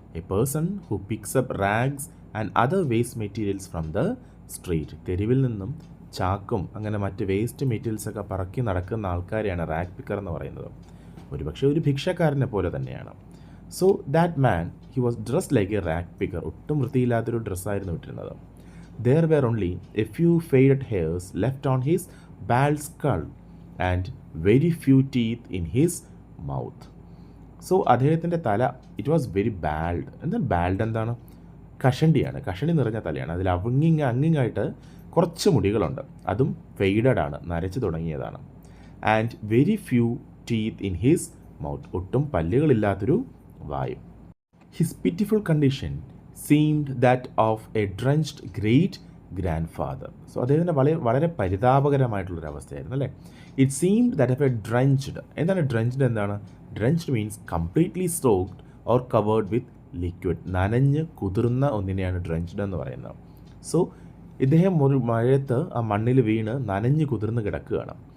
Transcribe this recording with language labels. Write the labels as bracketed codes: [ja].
[en] A person who picks up rags and other waste materials from the street. [ml] തെരുവിൽ നിന്നും ചാക്കും അങ്ങനെ മറ്റ് waste മെറ്റീരിയൽസൊക്കെ പറക്കി നടക്കുന്ന ആൾക്കാരെയാണ് റാഗ് പിക്കർ എന്ന് പറയുന്നത്. ഒരുപക്ഷെ ഒരു ഭിക്ഷക്കാരനെ പോലെ തന്നെയാണ്. [en] So that man he was dressed like a rag picker. [ml] ഒട്ടും വൃത്തിയില്ലാത്തൊരു ഡ്രസ്സായിരുന്നു ഇട്ടിരുന്നത്. [en] There were only a few faded hairs left on his bald skull and very few teeth in his mouth. So [ml] അദ്ദേഹത്തിൻ്റെ തല [en] It was very bald. [ml] എന്താണ് ബാൽഡ്? എന്താണ്? കഷണ്ടിയാണ്. കഷണ്ടി നിറഞ്ഞ തലയാണ്. അതിൽ അങ്ങിങ്ങായിട്ട് കുറച്ച് മുടികളുണ്ട്. അതും faded ആണ്, നരച്ച് തുടങ്ങിയതാണ്. [en] And very few teeth in his mouth. [ml] ഒട്ടും പല്ലുകളില്ലാത്തൊരു വായു. [en] His pitiful condition seemed that of a drenched great grandfather. [ml] So അദ്ദേഹത്തിൻ്റെ വളരെ പരിതാപകരമായിട്ടുള്ളൊരവസ്ഥയായിരുന്നു അല്ലേ? [en] It seemed that of a drenched. [ml] എന്താണ് ഡ്രഞ്ച്ഡ്? എന്താണ്? [en] Drenched means completely soaked or covered with liquid. [ml] നനഞ്ഞ് കുതിർന്ന ഒന്നിനെയാണ് drenched എന്ന് പറയുന്നത്. സോ ഇദ്ദേഹം ഒരു മഴയത്ത് ആ മണ്ണിൽ വീണ് നനഞ്ഞ് കുതിർന്ന് കിടക്കുകയാണ്.